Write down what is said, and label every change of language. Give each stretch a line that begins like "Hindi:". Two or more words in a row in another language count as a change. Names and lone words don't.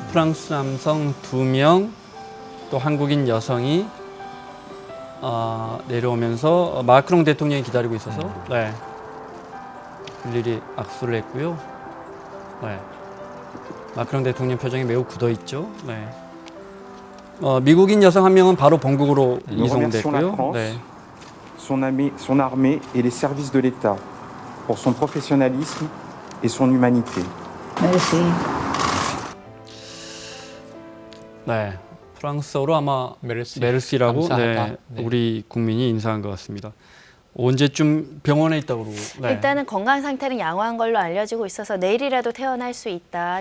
Korean: 프랑스 남성 2명, 또 한국인 여성이 내려오면서 마크롱 대통령이 기다리고 있어서 네. 일일이 악수를 했고요. 네. 마크롱 대통령 표정이 매우 굳어 있죠. 네. 미국인 여성 한 명은 바로 본국으로 이송됐고요. 네.
French: son armée et les services de l'État pour son professionnalisme et son humanité.
Korean: 네. 프랑스어로 아마 메르시. 메르시라고 감사하다. 네, 네. 우리 국민이 인사한 것 같습니다. 언제쯤 병원에 있다고 그러고. 네. 일단은 건강 상태는 양호한 걸로 알려지고 있어서 내일이라도 퇴원할 수 있다.